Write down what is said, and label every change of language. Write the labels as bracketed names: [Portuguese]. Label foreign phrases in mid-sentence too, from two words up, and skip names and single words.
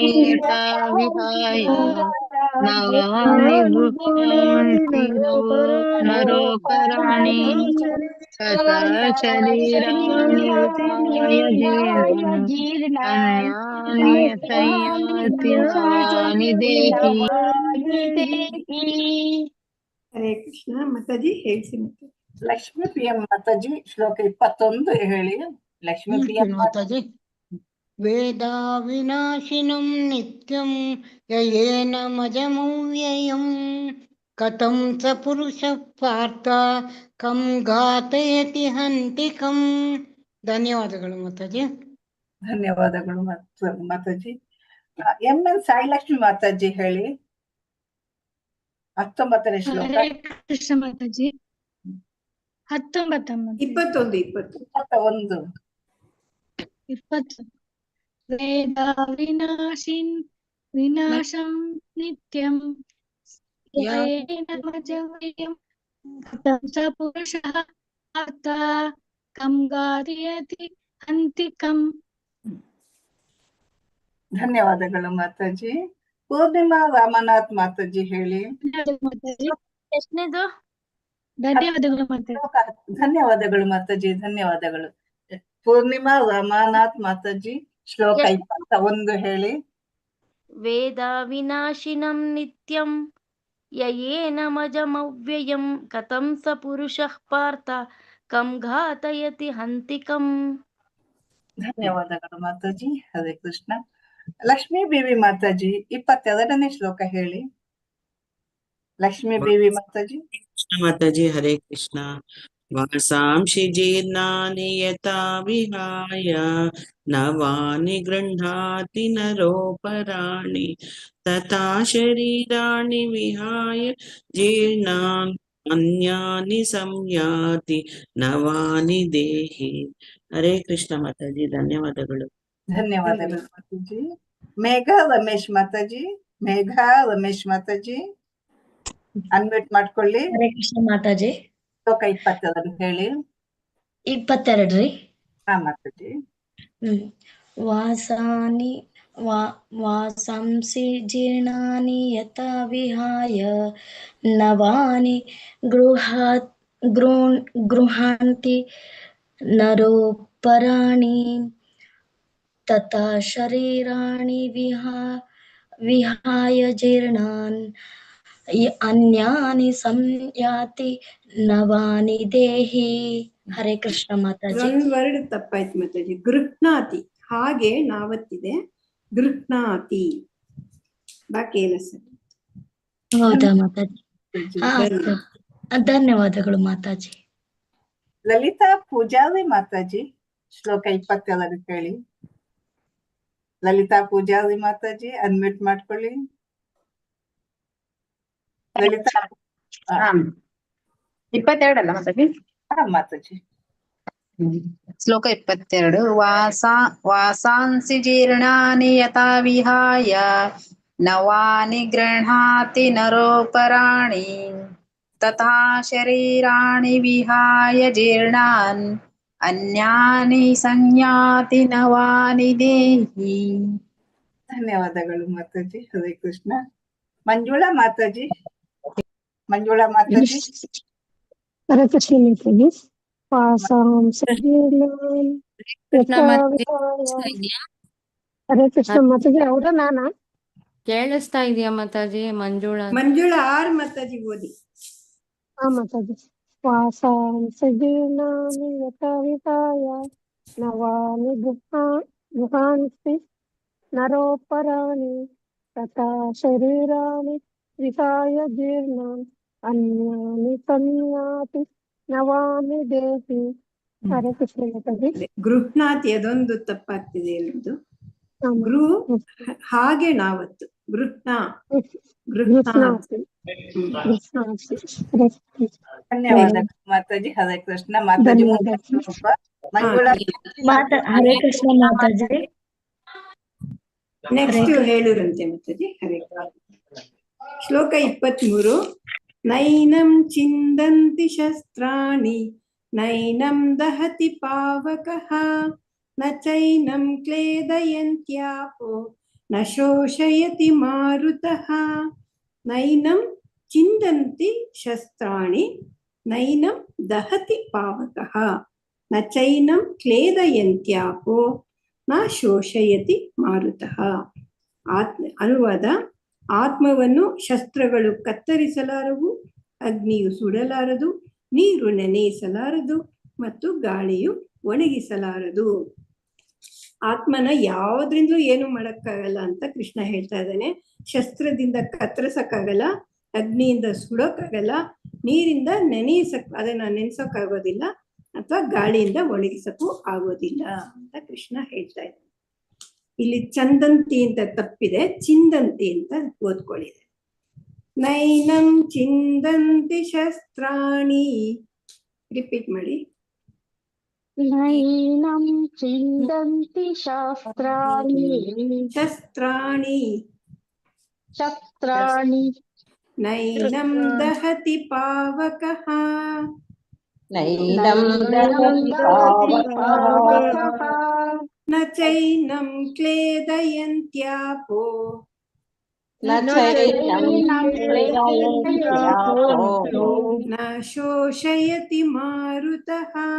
[Sanskrit] ವಿಹಾಯ ನವಾನಿ ಗೃಹ್ಣಾತಿ ನರೋಪರಾಣಿ ತಥಾ ಶರೀರಾಣಿ ವಿಹಾಯ ಜೀರ್ಣಾನಿ ಸಂಯಾತಿ ನವಾನಿ ದೇಹಿ. [Kannada] ಹರೇ ಕೃಷ್ಣ. ಮಾತಾಜಿ ಹೇಳಿಸಿ. ಮತ್ತೆ ಲಕ್ಷ್ಮೀ ಪ್ರಿಯ ಮಾತಾಜಿ ಶ್ಲೋಕ 21 ಹೇಳಿ. ಲಕ್ಷ್ಮೀ ಪ್ರಿಯ [Sanskrit] ಮಾತಾಜಿ. ವೇದಾ ವಿನಾಶಿನಂ ನಿತ್ಯಂ ಯಯೇನ ಮಜಮವ್ಯಯಂ ಕಥಂ ಸ ಪುರುಷ ಪಾರ್ಥ ಕಂ ಘಾತಯತಿ ಹಂತಿಕಂ. [Kannada] ಧನ್ಯವಾದಗಳು ಮಾತಾಜಿ. ಧನ್ಯವಾದಗಳು ಮಾತಾಜಿ. ಎನ್ ಸಾಯಿಲಕ್ಷ್ಮಿ ಮಾತಾಜಿ ಹೇಳಿ 19ನೇ ಶ್ಲೋಕ. ಕೃಷ್ಣ ಮಾತಾಜಿ. 21 [Sanskrit] ವೇದ ವಿನಾಶಂ ನಿತ್ಯಂ ಯಯೇನ ಮಜಮವ್ಯಯಂ ಕಥಂ ಸ ಪುರುಷಃ ಪಾರ್ಥ ಕಂ ಘಾತಯತಿ ಹಂತಿಕಂ. [Kannada] ಧನ್ಯವಾದಗಳು ಮಾತಾಜಿ. ಪೂರ್ಣಿಮಾ ರಾಮನಾಥ್ ಮಾತಾಜಿ ಹೇಳಿ. ಧನ್ಯವಾದಗಳು ಮಾತಾಜಿ. ಧನ್ಯವಾದಗಳು ಮಾತಾಜಿ. ಧನ್ಯವಾದಗಳು. ಪೂರ್ಣಿಮಾ ರಾಮನಾಥ್ ಮಾತಾಜಿ ಶ್ಲೋಕ 21 ಹೇಳಿ. [Sanskrit] ವೇದ ವಿನಾಶಿನಂ ನಿತ್ಯಂ ಯಯೇನ ಮಜಮವ್ಯಯಂ ಕಥಂ ಸ ಪುರುಷಃ ಪಾರ್ಥ ಕಂ ಘಾತಯತಿ ಹಂತಿಕಂ. [Kannada] ಧನ್ಯವಾದಗಳು ಮಾತಾಜಿ. ಹರೇ ಕೃಷ್ಣ. ಲಕ್ಷ್ಮೀ ದೇವಿ ಮಾತಾಜಿ 22ನೇ ಶ್ಲೋಕ ಹೇಳಿ. ಲಕ್ಷ್ಮೀ ದೇವಿ ಮಾತಾಜಿ. ಕೃಷ್ಣ ಮಾತಾಜಿ. ಹರೇ ಕೃಷ್ಣ. [Sanskrit] ವಾಸಾಂಶಿ ಜೀರ್ಣಾನಿ ಯಥಾ ವಿಹಾಯ ನವಾನಿ ಗೃಹ್ಣಾತಿ ನರೋಪರಾಣಿ ತಥಾ ಶರೀರಾಣಿ ವಿಹಾಯ ಜೀರ್ಣಾನ್ ಅನ್ಯಾನಿ ಸಂಯಾತಿ ನವಾನಿ ದೇಹಿ. [Kannada] ಹರೇ ಕೃಷ್ಣ ಮಾತಾಜಿ, ಧನ್ಯವಾದಗಳು. ಧನ್ಯವಾದಗಳು ಮಾತಾಜಿ. ಮೇಘ ರಮೇಶ್ ಮಾತಾಜಿ, ಮೇಘ ರಮೇಶ್ ಮಾತಾಜಿ ಅನ್ಮ್ಯೂಟ್ ಮಾಡ್ಕೊಳ್ಳಿ. ಹರೇ ಕೃಷ್ಣ ಮಾತಾಜಿ. ಶ್ಲೋಕ 22 ಹೇಳಿ. 22 ರೀ. ಹಾ ಮಾತಾಜಿ. [Sanskrit] ವಾಸಾನಿ ವಾಸಾಂಸಿ ಜೀರ್ಣಾನಿ ಯಥಾ ವಿಹಾಯ ನವಾನಿ ಗೃಹಾಂತಿ ನರೋಪರಾಣಿ ತಥಾ ಶರೀರಾಣಿ ವಿಹಾಯ ಜೀರ್ಣಾನ್ ಅನ್ಯಾನಿ ಸಂಯಾತಿ ನವಾನಿ ದೇಹಿ. [Kannada] ಹರೇ ಕೃಷ್ಣ ಮಾತಾಜಿ. ಒಂದ್ ವರ್ಡ್ ತಪ್ಪಾಯ್ತು ಮಾತಾಜಿ. ಗೃಹ್ಣಾತಿ, ಹಾಗೆ ನಾವತ್ತಿದೆ, ಗೃಹ್ಣಾತಿ ಬಾಕಿ ಎಲ್ಲ ಸರಿ. ಹೌದಾ ಮಾತಾಜಿ? ಧನ್ಯವಾದಗಳು ಮಾತಾಜಿ. ಲಲಿತಾ ಪೂಜಾರಿ ಮಾತಾಜಿ, ಶ್ಲೋಕ 22 ಹೇಳಿ. ಲಲಿತಾ ಪೂಜಾರಿ ಮಾತಾಜಿ ಅನ್ಮ್ಯೂಟ್ ಮಾಡ್ಕೊಳ್ಳಿ. ಲಲಿತಾ 22 ಅಲ್ಲ ಮಾತಾಜಿ? ಹಾ ಮಾತಾಜಿ. ಶ್ಲೋಕ 22. [Sanskrit] ವಾಸಾಂಸಿ ಜೀರ್ಣಾನಿ ಯಥಾ ವಿಹಾಯ ನವಾನಿ ಗೃಹಾತಿ ನರೋಪರಾಣಿ ತಥಾ ಶರೀರಾಣಿ ವಿಹಾಯ ಜೀರ್ಣಾನ್ ಅನ್ಯಾನಿ ಸಂಯಾತಿ ನವಾನಿ ದೇಹಿ. [Kannada] ಧನ್ಯವಾದಗಳು ಮಾತಾಜಿ. ಹರೇ ಕೃಷ್ಣ. ಮಂಜುಳಾ ಮಾತಾಜಿ, ಮಂಜುಳಾ ಮಾತಾಜಿ. ಹರೇ ಕೃಷ್ಣ ಮಾತಾಜಿ. ಹರೇ ಕೃಷ್ಣ ಮಾತಾಜಿ. ಹೌದಾ ನಾನಾ? ಕೇಳಿಸ್ತಾ ಇದೆಯಾ ಮಾತಾಜಿ? ಮಂಜುಳಾ ಆರ್ ಮಾತಾಜಿ ಓದಿ. ಹಾ ಮಾತಾಜಿ. [Sanskrit] ವಾಸಾಂಸಿ ಜೀರ್ಣಾನಿ ಯಥಾ ವಿಹಾಯ ನವಾನಿ ಗೃಹಾಂಸಿ ನರೋಪರಾಣಿ ತಥಾ ಶರೀರಾಣಿ ವಿಹಾಯ ಜೀರ್ಣಾನ್ ಅನ್ಯಾನಿ ಸಂಯಾತಿ ನವಾನಿ ದೇಹಿ. [Kannada] ಹರೇ ಕೃಷ್ಣ ಮಾತಾಜಿ. ಗೃಹ್ಣಾತಿ ಅದೊಂದು ತಪ್ಪಾಗ್ತಿದೆ ಎನ್ನುವುದು. ಹಾಗೆ ನಾವತ್ತು ಗೃಹ್ಣಾತಿ. ಧನ್ಯವಾದಗಳು ಮಾತಾಜಿ. ಹರೇ ಕೃಷ್ಣ ಮಾತಾಜಿ. ಮಂಜುಳಾ ಹರೇ ಕೃಷ್ಣ ಮಾತಾಜಿ. ನೆಕ್ಸ್ಟ್ ಹೇಳುರಂತೆ ಮಾತಾಜಿ. ಹರೇ ಶ್ಲೋಕ 23. [Sanskrit] ನೈನಂ ಚಿಂದಂತಿ ಶಸ್ತ್ರಾಣಿ ನೈನಂ ದಹತಿ ಪಾವಕಃ ನ ಚೈನಂ ಕ್ಲೇದಯಂತ್ಯಾಪೋ ನ ಶೋಷಯತಿ ಮಾರುತಃ. ನೈನಂ ಚಿಂದಂತಿ ಶಸ್ತ್ರಾಣಿ ನೈನಂ ದಹತಿ ಪಾವಕಃ ನ ಚೈನಂ ಕ್ಲೇದಯಂತ್ಯಾಪೋ ನ ಶೋಷಯತಿ ಮಾರುತಃ. [Kannada] ಅನುವಾದ: ಆತ್ಮವನ್ನು ಶಸ್ತ್ರಗಳು ಕತ್ತರಿಸಲಾರವು, ಅಗ್ನಿಯು ಸುಡಲಾರದು, ನೀರು ನೆನೆಯಿಸಲಾರದು ಮತ್ತು ಗಾಳಿಯು ಒಣಗಿಸಲಾರದು. ಆತ್ಮನ ಯಾವ್ದ್ರಿಂದಲೂ ಏನು ಮಾಡಕ್ಕಾಗಲ್ಲ ಅಂತ ಕೃಷ್ಣ ಹೇಳ್ತಾ ಇದ್ದಾನೆ. ಶಸ್ತ್ರದಿಂದ ಕತ್ತರಿಸಕ್ಕಾಗಲ್ಲ, ಅಗ್ನಿಯಿಂದ ಸುಡೋಕ್ಕಾಗಲ್ಲ, ನೀರಿಂದ ಅದನ್ನ ನೆನೆಸೋಕ್ಕಾಗೋದಿಲ್ಲ, ಅಥವಾ ಗಾಳಿಯಿಂದ ಒಣಗಿಸಕ್ಕೂ ಆಗೋದಿಲ್ಲ ಅಂತ ಕೃಷ್ಣ ಹೇಳ್ತಾ ಇದ್ದಾನೆ. ಇಲ್ಲಿ ಚಂದಂತಿ ಅಂತ ತಪ್ಪಿದೆ, ಚಿಂದಂತಿ ಅಂತ ಓದ್ಕೊಳ್ಳಿ. [Sanskrit] ನೈನಂ ಚಿಂದಂತಿ ಶಸ್ತ್ರಾಣಿ. [Kannada] ರಿಪೀಟ್ ಮಾಡಿ. [Sanskrit] ನೈನಂ ಚಿಂದಂತಿ ಶಸ್ತ್ರಾಣಿ ನೈನಂ ದಹತಿ ಪಾವಕಃ ನ ಚೈನಂ ಕ್ಲೇದಯಂತ್ಯಾಪೋ ನ ಶೋಷಯತಿ ಮಾರುತಃ.